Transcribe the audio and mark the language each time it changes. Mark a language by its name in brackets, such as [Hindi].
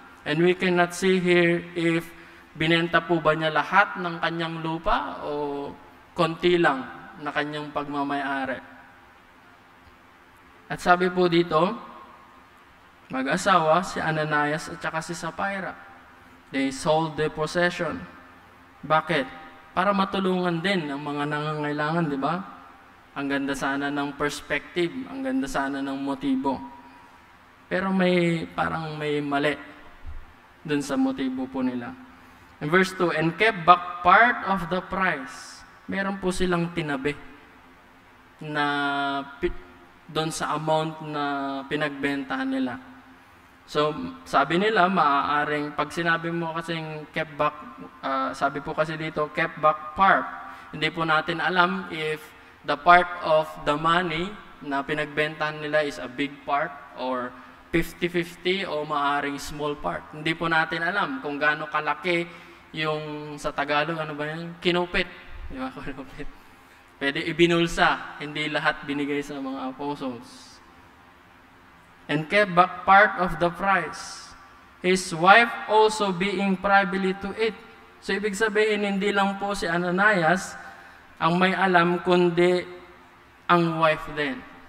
[English] And we cannot see here if [Filipino] binenta po ba niya lahat ng kanyang lupa o konti lang na kanyang pagmamayari. At sabi po dito, mag-asawa si Ananias at saka si Sapphira. [English] They sold their possession. [Filipino] Bakit? Para matulungan din ang mga nangangailangan, di ba? Ang ganda sana ng perspective, ang ganda sana ng motibo. Pero parang may mali dun sa motibo po nila. [English] In verse 2, and kept back part of the price. [Filipino] Meron po silang tinabi na doon sa amount na pinagbentahan nila. So, sabi nila, maaaring, pag sinabi mo kasing kept back, sabi po kasi dito, [English] kept back part. [Filipino] Hindi po natin alam if [English] the part of the money [Filipino] na pinagbentahan nila [English] is a big part [Filipino] or 50-50 o maaaring small part. Hindi po natin alam kung gaano kalaki yung sa Tagalog, ano ba yun? Kinupit. Di ba? Kinupit. Pwede ibinulsa, hindi lahat binigay sa mga apostles. [English] And kept back part of the price. His wife also being privily to it. [Filipino] So, ibig sabihin, hindi lang po si Ananias ang may alam, kundi ang wife din.